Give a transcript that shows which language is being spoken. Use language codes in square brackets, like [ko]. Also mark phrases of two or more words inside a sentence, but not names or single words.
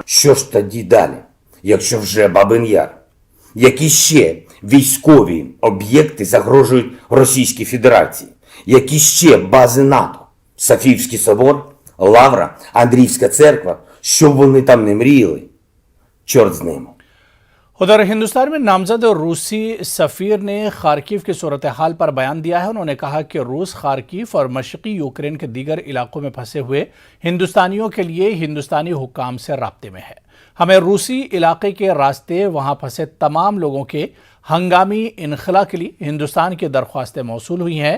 [uk] Що ж тоді далі, якщо вже Бабин Яр? Які ще військові об'єкти загрожують Російській Федерації? Які ще бази НАТО? Софіївський собор, Лавра, Андріївська церква? Що б вони там не мріяли? Чорт з ними. [ur] ادھر ہندوستان میں نامزد روسی سفیر نے خارکیف کی صورت حال پر بیان دیا ہے. انہوں نے کہا کہ روس خارکیف اور مشرقی یوکرین کے دیگر علاقوں میں پھنسے ہوئے ہندوستانیوں کے لیے ہندوستانی حکام سے رابطے میں ہے. ہمیں روسی علاقے کے راستے وہاں پھنسے تمام لوگوں کے ہنگامی انخلا کے لیے ہندوستان کی درخواستیں موصول ہوئی ہیں.